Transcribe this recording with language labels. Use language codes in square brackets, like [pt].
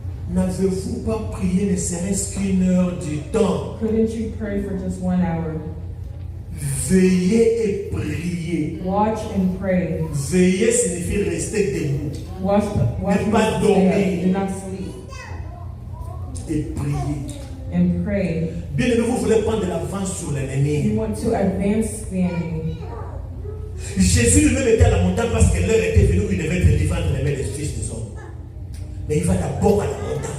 [fr] n'avez-vous pas prié ne serait-ce qu'une heure du temps? [en] couldn't you pray for just 1 hour? [fr] Veillez et priez. [en] Watch and pray. [fr] Veiller signifie rester debout [en] Watch [fr] Ne pas [en] and [fr] dormir. [en] stay up. Do not sleep. [fr] et prier. [en] and pray. [fr] Bien aimé, vous voulez prendre de l'avance sur l'ennemi. [en] You want to advance the enemy. [fr] Jésus lui-même était à la montagne parce que l'heure était venue où il devait être livré entre les mains des fils des hommes. Mais il va d'abord à la montagne.